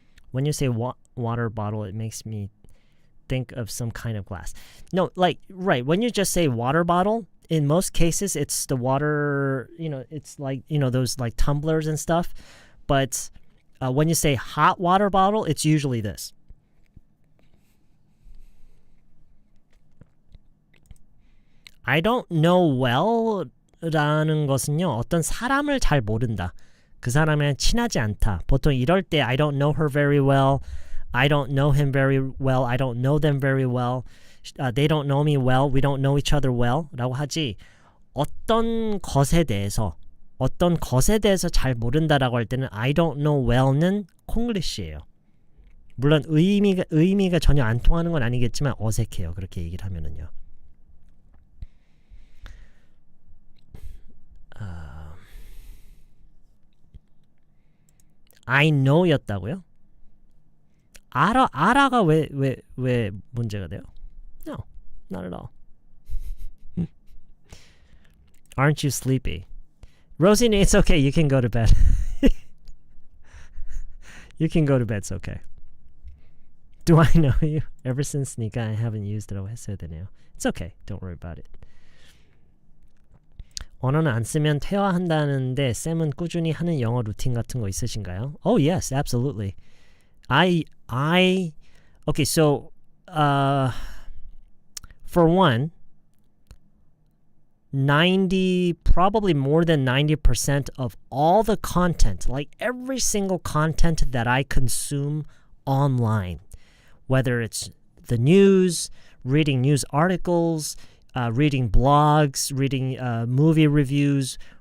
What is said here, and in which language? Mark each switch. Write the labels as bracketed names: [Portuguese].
[English] When you say water bottle, it makes me think of some kind of glass. No, right, when you just say water bottle, in most cases, it's the water, it's like, those like tumblers and stuff. But when you say hot water bottle, it's usually this. I don't know well [Korean] 라는 것은요, 어떤 사람을 잘 모른다. 그 사람이랑 친하지 않다. 보통 이럴 때 [English] I don't know her very well. I don't know him very well. I don't know them very well. They don't know me well. We don't know each other well. [Korean] 라고 하지. 어떤 것에 대해서 잘 모른다라고 할 때는 [English] I don't know well [Korean] 는 콩글리시예요. 물론 의미가 전혀 안 통하는 건 아니겠지만 어색해요. 그렇게 얘기를 하면은요. [English] I know [Korean] 였다고요? 알아가 왜 문제가 돼요? [English] No, not at all. Aren't you sleepy? Rosie, it's okay. You can go to bed. You can go to bed. It's okay. Do I know you? Ever since [Korean] 니가 [English] I haven't used it. [Korean] 했어야 되네요. [English] It's okay. Don't worry about it. [Korean] 언어는 안 쓰면 퇴화한다는데 쌤은 꾸준히 하는 영어 루틴 같은 거 있으신가요? [English] Oh yes, absolutely. Okay, so for one, probably more than 90% of all the content, like every single content that I consume online, whether it's the news, reading news articles, reading blogs, reading movie reviews,